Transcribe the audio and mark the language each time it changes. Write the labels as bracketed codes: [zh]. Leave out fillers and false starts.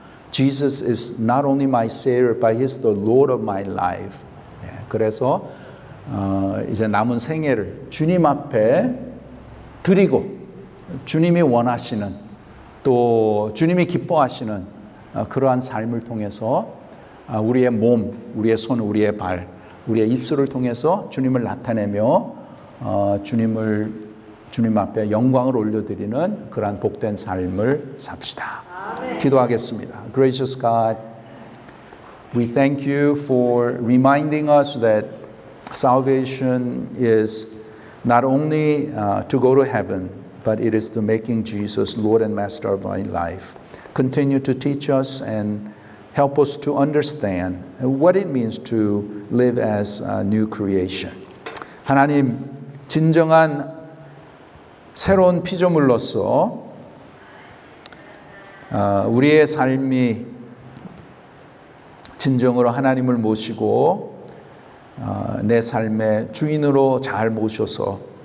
[en] Jesus is not only my Savior, but He's the Lord of my life. [ko] 그래서 이제 남은 생애를 주님 앞에 드리고 주님이 원하시는 또 주님이 기뻐하시는 그러한 삶을 통해서 우리의 몸, 우리의 손, 우리의 발, 우리의 입술을 통해서 주님을 나타내며 주님 앞에 영광을 올려드리는 그러한 복된 삶을 삽시다. 기도하겠습니다. [en] Gracious God, we thank you for reminding us that salvation is not only to go to heaven, but it is to making Jesus Lord and Master of our life. Continue to teach us and help us to understand what it means to live as a new creation. [ko] 하나님, 진정한 새로운 피조물로서 우리의 삶이 진정으로 하나님을 모시고 내 삶의 주인으로 잘 모셔서